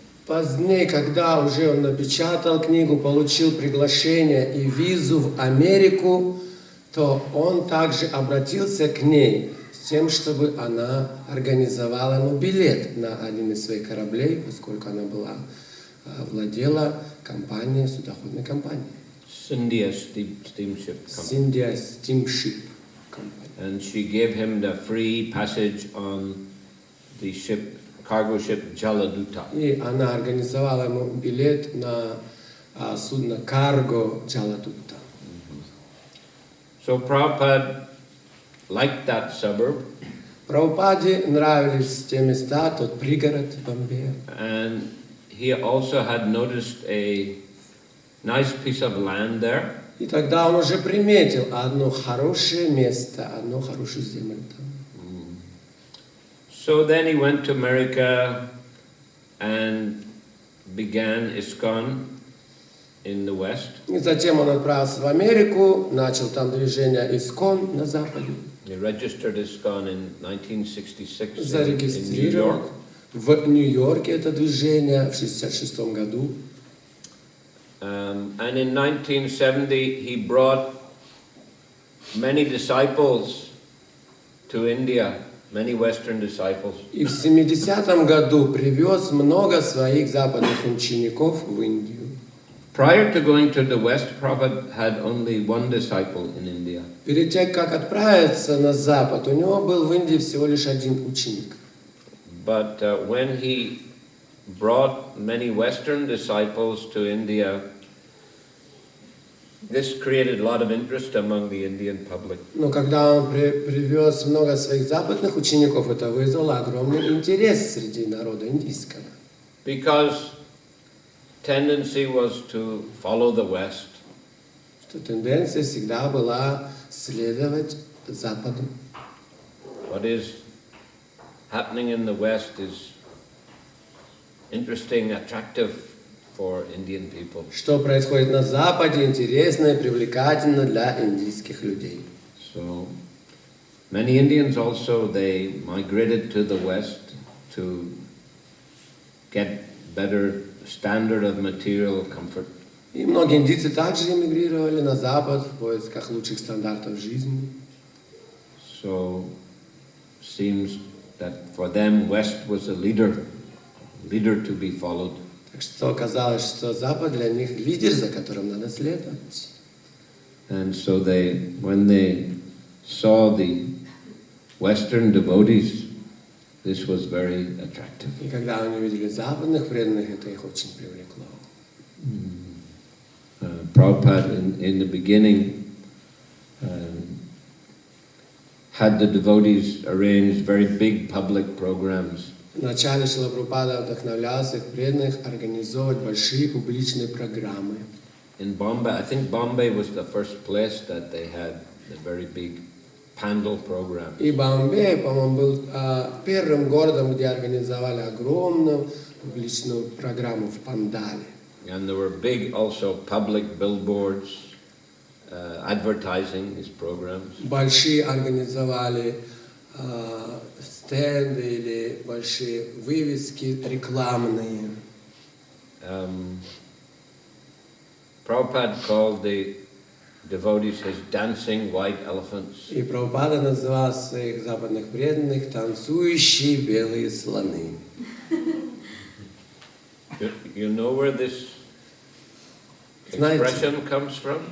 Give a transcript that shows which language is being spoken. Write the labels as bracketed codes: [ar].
[ru] Позднее, когда уже он напечатал книгу, получил приглашение и визу в Америку, то он также обратился к ней с тем, чтобы она организовала ему билет на один из своих кораблей, поскольку она владела компанией, судоходной компанией. [en] India steamship company. India Steamship Company. And she gave him the free passage on the ship, cargo ship Jaladuta. [ru] И она организовала ему билет на судно Cargo Jaladuta. [en] So Prabhupada liked that suburb. [ru] Прабхупаде нравились те места, тот пригород в Бомбее. [en] And he also had noticed a nice piece of land there. [ru] И тогда он уже приметил одно хорошее место, одну хорошую землю там. [en] So then he went to America and began ISKCON in the West. [ru] И затем он отправился в Америку, начал там движение ИСККОН на Западе. [en] He registered ISKCON in 1966 in New [ru] Зарегистрировал [en] York. [ru] в Нью-Йорке это движение в 1966 году. [en] And in 1970 he brought many disciples to India, many Western disciples. [ru] И в 70-м году привез много своих западных учеников в Индию. [en] Prior to going to the West, Prabhupada had only one disciple in India. [ru] Перед тем, как отправиться на Запад, у него был в Индии всего лишь один ученик. [en] But when he brought many Western disciples to India, this created a lot of interest among the Indian public. [ru] Но когда он привез много своих западных учеников, это вызвало огромный интерес среди народа индийского. [en] Because tendency was to follow the West. [ru] Что тенденция всегда была следовать Западу. [en] What is happening in the West is interesting, attractive for Indian people. [ru] Что происходит на Западе, интересно и привлекательно для индийских людей. [en] So many Indians also, they migrated to the West to get better standard of material comfort. [ru] И многие индийцы также эмигрировали на Запад в поисках лучших стандартов жизни. [en] So seems that for them West was a leader to be followed. [ru] Так что оказалось, что Запад для них лидер, за которым надо следовать. [en] And so when they saw the Western devotees, this was very attractive. [ru] И когда они увидели западных преданных, это их очень привлекло. [en] Prabhupada in the beginning had the devotees arrange very big public programs. [ru] Вначале Шрила Прабхупада вдохновлял своих преданных организовывать большие публичные программы. [en] In Bombay, I think Bombay was the first place that they had the very big Pandal program. [ru] И Бомбей, по-моему, был первым городом, где организовали огромную публичную программу в Пандале. [en] And there were big also public billboards advertising these programs. [ru] Большие организовали стенды или большие вывески рекламные. [en] Prabhupada called the devotees his dancing white elephants. [ru] И Прабхупада называл своих западных преданных танцующие белые слоны. [en] You know where this expression comes from?